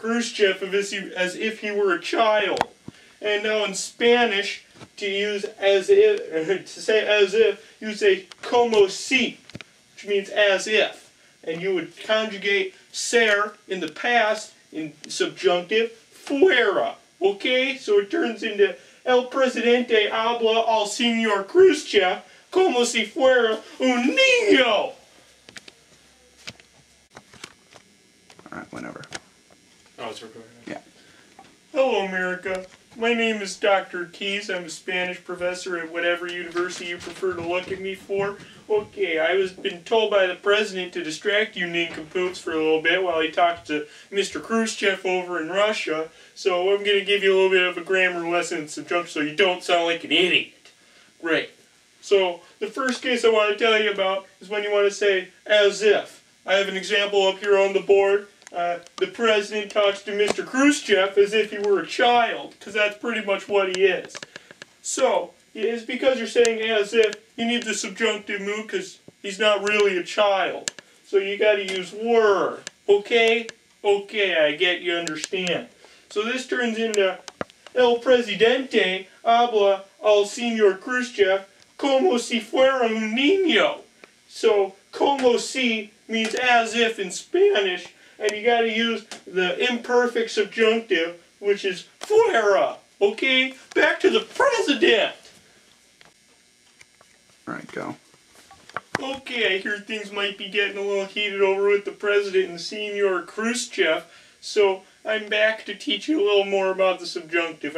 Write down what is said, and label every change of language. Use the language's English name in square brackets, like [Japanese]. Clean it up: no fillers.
[English] Khrushchev as if he were a child. And now in Spanish, to use as if, to say as if, you say como si, which means as if. And you would conjugate ser in the past in subjunctive fuera. Okay? So it turns into [Spanish] El Presidente habla al Señor Khrushchev como si fuera un niño. [English] Alright, whenever. Oh, it's recording. Yeah. Hello, America. My name is Dr. Keys. I'm a Spanish professor at whatever university you prefer to look at me for. Okay, I was been told by the President to distract you nincompoops for a little bit while he talks to Mr. Khrushchev over in Russia. So I'm going to give you a little bit of a grammar lesson in subjunctive so you don't sound like an idiot. Great. So the first case I want to tell you about is when you want to say as if. I have an example up here on the board. The President talks to Mr. Khrushchev as if he were a child, because that's pretty much what he is. So, it's because you're saying as if, you need the subjunctive mood because he's not really a child. So you got to use were. Okay? Okay, I get you understand. So this turns into [Spanish] El Presidente habla al Señor Khrushchev como si fuera un niño. [English] So, como si means as if in Spanish, and you got to use the imperfect subjunctive, which is fuera. Okay? Back to the President. Alright, go. Okay, I hear things might be getting a little heated over with the President and Señor Khrushchev, so I'm back to teach you a little more about the subjunctive.